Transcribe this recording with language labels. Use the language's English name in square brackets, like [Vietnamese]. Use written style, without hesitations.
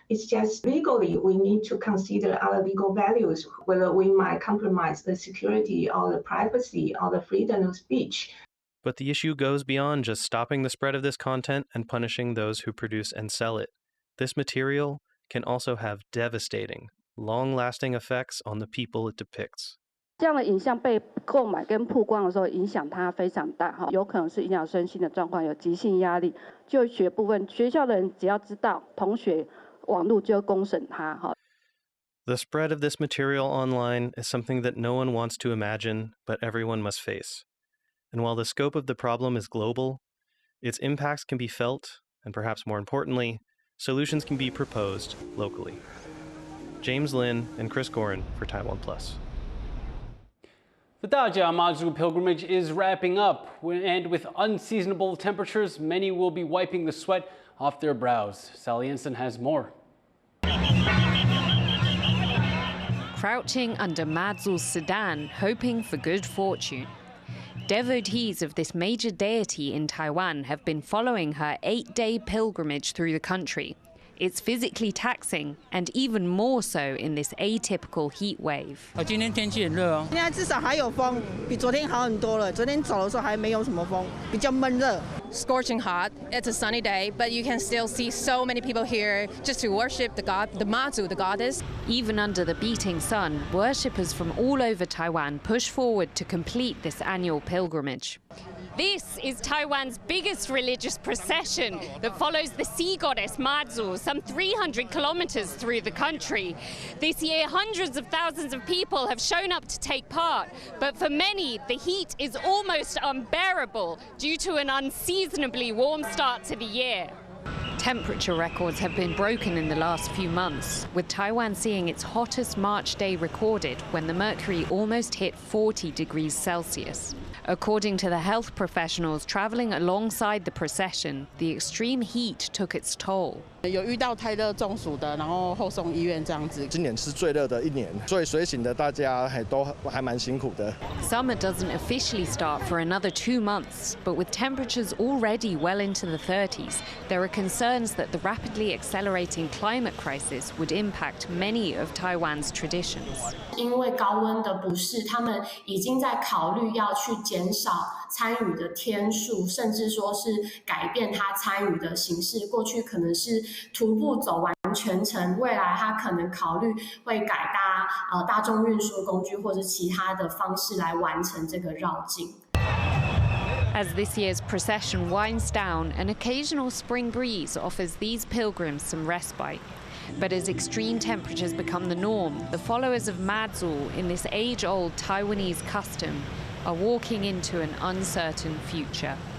[English] It's just legally we need to consider our legal values, whether we might compromise the security or the privacy or the freedom of speech. But the issue goes beyond just stopping the spread of this content and punishing those who produce and sell it. This material can also have devastating, long-lasting effects on the people it depicts. [Chinese] 这样的影像被购买跟曝光的时候，影响它非常大哈，有可能是影响身心的状况，有急性压力。就学部分，学校的人只要知道，同学网络就公审它哈。 [English] The spread of this material online is something that no one wants to imagine, but everyone must face. And while the scope of the problem is global, its impacts can be felt, and perhaps more importantly, solutions can be proposed locally. James Lin and Chris Gorin for TaiwanPlus. The Dajia pilgrimage is wrapping up, and with unseasonable temperatures, many will be wiping the sweat off their brows. Sally Ensign has more. Crouching under Mazu's sedan, hoping for good fortune. Devotees of this major deity in Taiwan have been following her 8-day pilgrimage through the country, It's physically taxing, and even more so in this atypical heat wave. [Chinese] 今天天气很热哦。现在至少还有风，比昨天好很多了。昨天走的时候还没有什么风，比较闷热。 [English] Scorching hot. It's a sunny day, but you can still see so many people here just to worship the god, the Mazu, the goddess. Even under the beating sun, worshippers from all over Taiwan push forward to complete this annual pilgrimage. This is Taiwan's biggest religious procession that follows the sea goddess Mazu some 300 kilometers through the country. This year, hundreds of thousands of people have shown up to take part, but for many, the heat is almost unbearable due to an unseasonably warm start to the year. Temperature records have been broken in the last few months, with Taiwan seeing its hottest March day recorded when the mercury almost hit 40 degrees Celsius. According to the health professionals traveling alongside the procession, the extreme heat took its toll. [Chinese] 有遇到太热中暑的，然后后送医院这样子。今年是最热的一年，所以随行的大家都还蛮辛苦的。 [English] Summer doesn't officially start for another 2 months, but with temperatures already well into the 30s, there are concerns that the rapidly accelerating climate crisis would impact many of Taiwan's traditions. [Chinese] 因为高温的不适，他们已经在考虑要去减少参与的天数，甚至说是改变他参与的形式。过去可能是徒步走完全程，未来他可能考虑会改搭大众运输工具或者其他的方式来完成这个绕境。 [English] As this year's procession winds down, an occasional spring breeze offers these pilgrims some respite. But as extreme temperatures become the norm, the followers of Mazu in this age-old Taiwanese custom are walking into an uncertain future.